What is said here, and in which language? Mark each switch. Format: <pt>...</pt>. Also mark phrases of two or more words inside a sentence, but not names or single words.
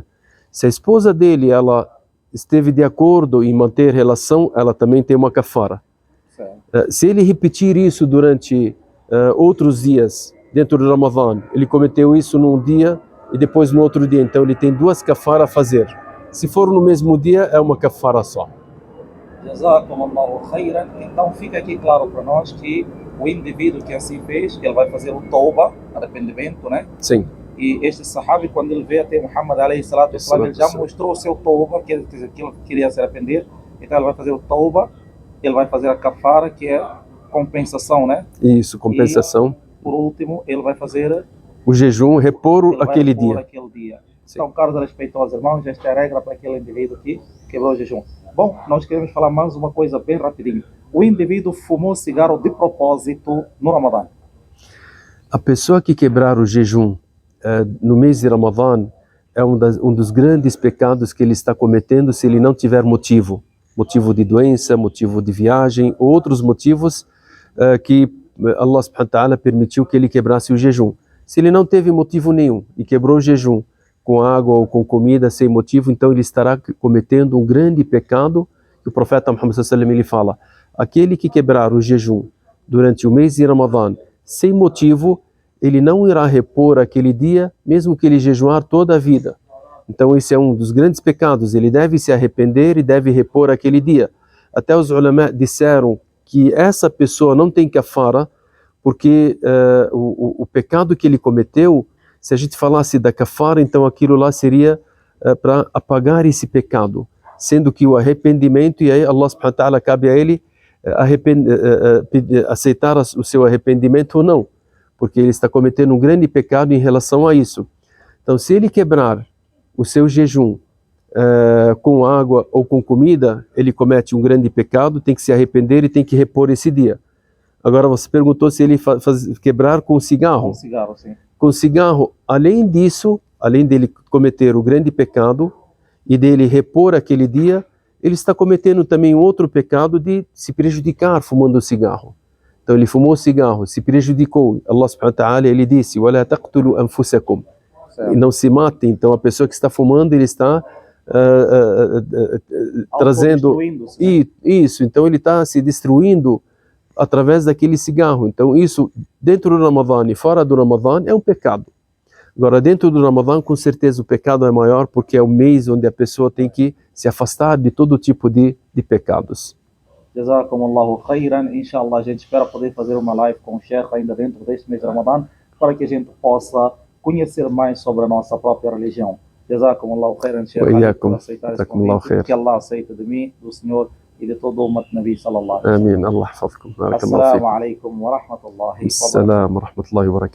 <pt>Se a esposa dele ela esteve de acordo em manter relação, ela também tem uma kafara. Se ele repetir isso durante outros dias dentro do Ramadã, ele cometeu isso num dia e depois no outro dia, então ele tem 2 kafara a fazer. Se for no mesmo dia, é uma kafara só.</pt> <ar>جزاكم الله خيرا.</ar> <pt>Então fica aqui claro para nós que o indivíduo que assim fez, ele vai fazer o tauba, arrependimento, né? Sim. E este sahabi, quando ele veio até Muhammad</pt> <ar>عليه الصلاة والسلام,</ar> <pt>ele já mostrou o seu tauba, que ele queria se arrepender. Então ele vai fazer o tauba, ele vai fazer a kafara, que é compensação, né? Isso, compensação. E, por último, ele vai fazer o jejum, repor aquele dia. Então, caros respeitosos irmãos, esta é a regra para aquele indivíduo que quebrou o jejum. Bom, nós queremos falar mais uma coisa bem rapidinho. O indivíduo fumou cigarro de propósito no Ramadã. A pessoa que quebrar o jejum no mês de Ramadã é um dos grandes pecados que ele está cometendo, se ele não tiver motivo de doença, motivo de viagem, ou outros motivos que Allah</pt> <ar>سبحانه وتعالى</ar> <pt>permitiu que ele quebrasse o jejum. Se ele não teve motivo nenhum e quebrou o jejum com água ou com comida sem motivo, então ele estará cometendo um grande pecado. O profeta Muhammad</pt> <ar>صلى الله عليه وسلم,</ar> <pt>ele fala: aquele que quebrar o jejum durante o mês de Ramadã sem motivo, ele não irá repor aquele dia, mesmo que ele jejuar toda a vida. Então esse é um dos grandes pecados. Ele deve se arrepender e deve repor aquele dia. Até os ulama disseram que essa pessoa não tem kafara, porque o pecado que ele cometeu, se a gente falasse da kafara, então aquilo lá seria para apagar esse pecado, sendo que o arrependimento, e aí Allah</pt> <ar>سبحانه وتعالى,</ar> <pt>cabe a ele aceitar o seu arrependimento ou não, porque ele está cometendo um grande pecado em relação a isso. Então, se ele quebrar o seu jejum com água ou com comida, ele comete um grande pecado, tem que se arrepender e tem que repor esse dia. Agora, você perguntou se ele quebrar com cigarro. Com cigarro, sim. Com cigarro, além disso, além dele cometer o grande pecado e dele repor aquele dia, ele está cometendo também um outro pecado de se prejudicar fumando cigarro. Então ele fumou cigarro, se prejudicou.</pt> <ar>الله سبحانه وتعالى,</ar> <pt>ele disse:</pt> <ar>وَلَا تَقْتُلُوا أَنفُسَكُمْ.</ar> <pt>E não se matem. Então a pessoa que está fumando, ele está trazendo isso. Então ele está se destruindo através daquele cigarro. Então isso, dentro do Ramadã e fora do Ramadã, é um pecado. Agora, dentro do Ramadã, com certeza o pecado é maior, porque é o mês onde a pessoa tem que se afastar de todo tipo de pecados.</pt> <ar>جزاكم الله خيرا.</ar> <pt>Inshallah, a gente espera poder fazer uma live com o Sheikh ainda dentro deste mês de Ramadã, para que a gente possa conhecer mais sobre a nossa própria religião.</pt> <ar>جزاكم الله خيرا, Sheikh,</ar> <pt>por aceitar esse convite. Que Allah aceita de mim, do Senhor e de todo o umat</pt> <ar>نبي صلى الله عليه وسلم. Amém. الله يحفظكم. السلام عليكم ورحمة الله وبركاته. السلام ورحمة الله وبركاته.</ar>